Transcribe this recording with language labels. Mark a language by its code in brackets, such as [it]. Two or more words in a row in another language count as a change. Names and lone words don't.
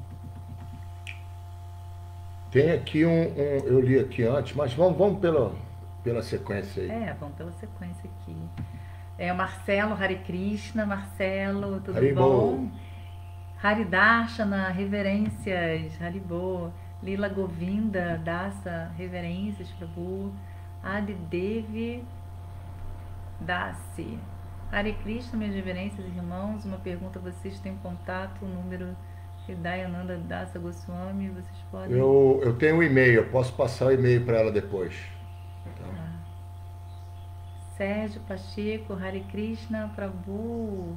[pt] Tem aqui eu li aqui antes, mas vamos pela sequência aí. Vamos pela sequência aqui. O Marcelo, Hare Krishna. Marcelo, tudo Haribol. bom? Haridarshana, reverências, Haribol. Lila Govinda, Dasa, reverências, Prabhu. Adidevi Dasi. Hare Krishna, minhas reverências, irmãos. Uma pergunta: vocês têm contato, o número Hidayananda Dasa Goswami? Vocês podem... Eu tenho um e-mail, eu posso passar o e-mail para ela depois. Então. Sérgio Pacheco, Hare Krishna, Prabhu.